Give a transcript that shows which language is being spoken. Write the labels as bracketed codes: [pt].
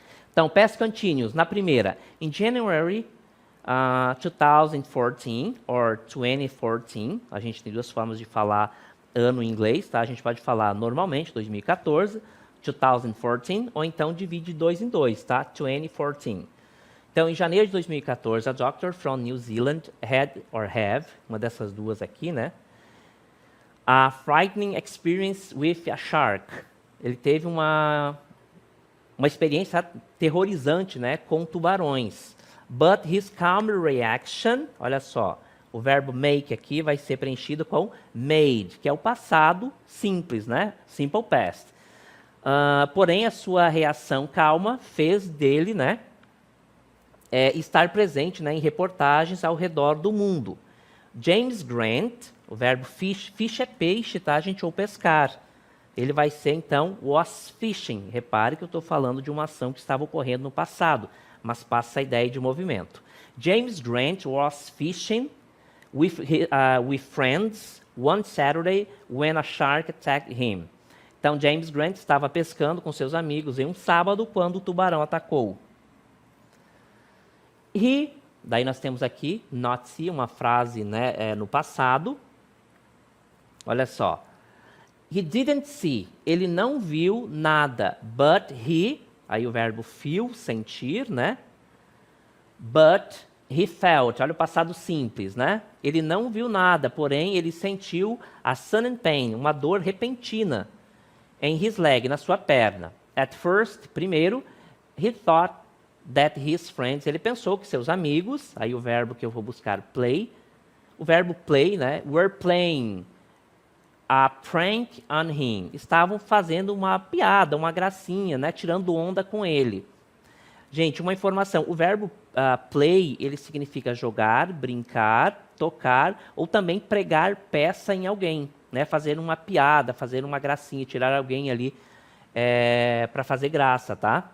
[pt] Então, past continuous, na primeira, [en] in January 2014 or 2014, [pt] a gente tem duas formas de falar ano em inglês, tá? A gente pode falar normalmente 2014, 2014, ou então divide 2 em 2, tá? 2014. Então, em janeiro de 2014, [en] a doctor from New Zealand have, [pt] uma dessas duas aqui, né? [en] A frightening experience with a shark. [pt] Ele teve uma experiência aterrorizante, né, com tubarões. [en] But his calm reaction, [pt] olha só, o verbo make aqui vai ser preenchido com made, que é o passado simples, né? Simple past. Porém, a sua reação calma fez dele, né, estar presente, né, em reportagens ao redor do mundo. James Grant, o verbo fish, fish é peixe, tá, gente, ou pescar. Ele vai ser, então, was fishing. Repare que eu estou falando de uma ação que estava ocorrendo no passado, mas passa a ideia de movimento. [en] James Grant was fishing with friends one Saturday when a shark attacked him. [pt] Então, James Grant estava pescando com seus amigos em um sábado quando o tubarão atacou. Daí nós temos aqui, not see, uma frase, né, no passado. Olha só. [en] He didn't see, [pt] ele não viu nada, [en] but he, [pt] aí o verbo feel, sentir, né? [en] But he felt, [pt] olha o passado simples, né? Ele não viu nada, porém ele sentiu [en] a sudden pain, [pt] uma dor repentina em [en] his leg, [pt] na sua perna. [en] At first, [pt] primeiro, [en] he thought that his friends, [pt] ele pensou que seus amigos, aí o verbo que eu vou buscar, play, o verbo play, né? [en] Were playing a prank on him. [pt] Estavam fazendo uma piada, uma gracinha, né? Tirando onda com ele. Gente, uma informação. O verbo play, ele significa jogar, brincar, tocar ou também pregar peça em alguém. né, fazer uma piada, fazer uma gracinha, tirar alguém ali para fazer graça, tá?